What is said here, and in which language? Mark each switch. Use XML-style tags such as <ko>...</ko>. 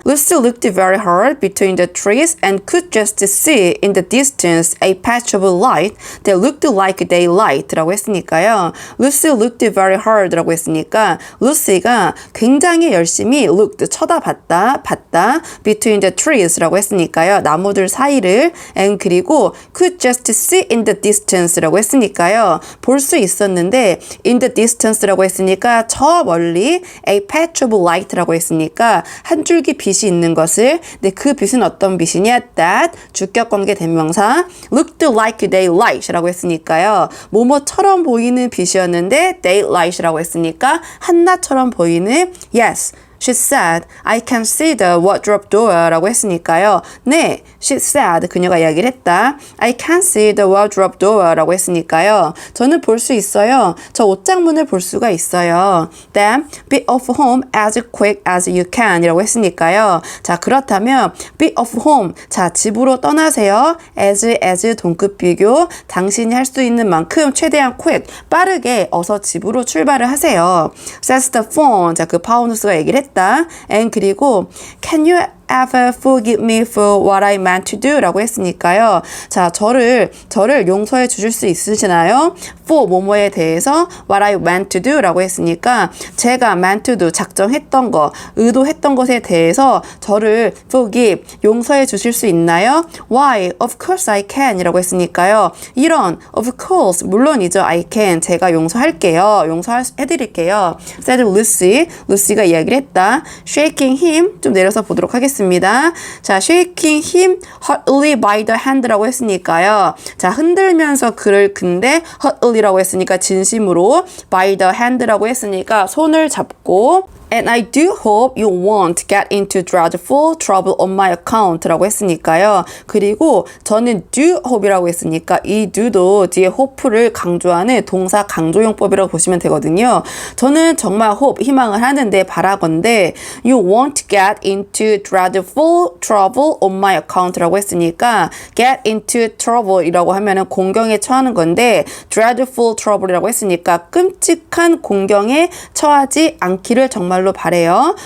<en>Lucy looked very hard between the trees and could just see in the distance a patch of light that looked like daylight</en> <ko>라고 했으니까요.</ko> <en>Lucy looked very hard</en> <ko>라고 했으니까 루시가 굉장히 열심히 looked, 봤다</ko> <en>between the trees</en> <ko>라고 했으니까요. 나무들 사이를</ko> <en>and</en> <ko>그리고</ko> <en>could just see in the distance</en> <ko>라고 했으니까요. 볼 수 있었는데</ko> <en>in the distance</en> <ko>라고 했으니까 저 멀리</ko> <en>a patch of light</en> <ko>라고 했으니까 한 줄기 빛이 있는 것을, 근데 그 빛은 어떤 빛이냐? that 주격관계 대명사</ko> <en>looked like daylight</en> <ko>라고 했으니까요. 뭐뭐처럼 보이는 빛이었는데 daylight 라고 했으니까 한낮처럼 보이는</ko> <en>yes. She said, I can see the wardrobe door</en> <ko>라고 했으니까요. 네,</ko> <en>she said,</en> <ko>그녀가 이야기를 했다.</ko> <en>I can see the wardrobe door 라고 했으니까요.</en> <ko>저는 볼 수 있어요. 저 옷장문을 볼 수가 있어요.</ko> <en>Then, be off home as quick as you can</en> <ko>이라고 했으니까요. 자, 그렇다면</ko> <en>be off home,</en> <ko>자, 집으로 떠나세요. as 동급 비교, 당신이 할 수 있는 만큼 최대한 quick, 빠르게 어서 집으로 출발을 하세요.</ko> <en>Says the phone,</en> <ko>자, 그 파우누스가 얘기를 했다.</ko> <en>and</en> <ko>그리고</ko> <en>can you ever forgive me for what I meant to do</en> <ko>라고 했으니까요. 자, 저를 용서해 주실 수 있으시나요? for 뭐뭐에 대해서</ko> <en>what I meant to do</en> <ko>라고 했으니까 제가 meant to do, 작정했던 거, 의도했던 것에 대해서 저를 forgive, 용서해 주실 수 있나요?</ko> <en>Why? Of course I can</en> <ko>이라고 했으니까요. 이런</ko> <en>of course,</en> <ko>물론이죠.</ko> <en>I can,</en> <ko>제가 용서할게요. 용서해드릴게요.</ko> <en>said Lucy,</en> <ko>루시가 이야기를 했다.</ko> <en>shaking him,</en> <ko>좀 내려서 보도록 하겠습니다.</ko> <en>자, shaking him hotly by the hand</en> <ko>라고 했으니까요. 자, 흔들면서 그를 근데 hotly라고 했으니까 진심으로</ko> <en>by the hand</en> <ko>라고 했으니까 손을 잡고</ko> <en>And I do hope you won't get into dreadful trouble on my account</en> <ko>라고 했으니까요. 그리고 저는 do hope이라고 했으니까 이 do도 뒤에 hope를 강조하는 동사 강조용법이라고 보시면 되거든요. 저는 정말 hope, 희망을 하는데 바라건대</ko> <en>you won't get into dreadful trouble on my account</en> <ko>라고 했으니까</ko> <en>get into trouble</en> <ko>이라고 하면은 공경에 처하는 건데</ko> <en>dreadful trouble</en> <ko>이라고 했으니까 끔찍한 공경에 처하지 않기를 정말로 바래요.</ko>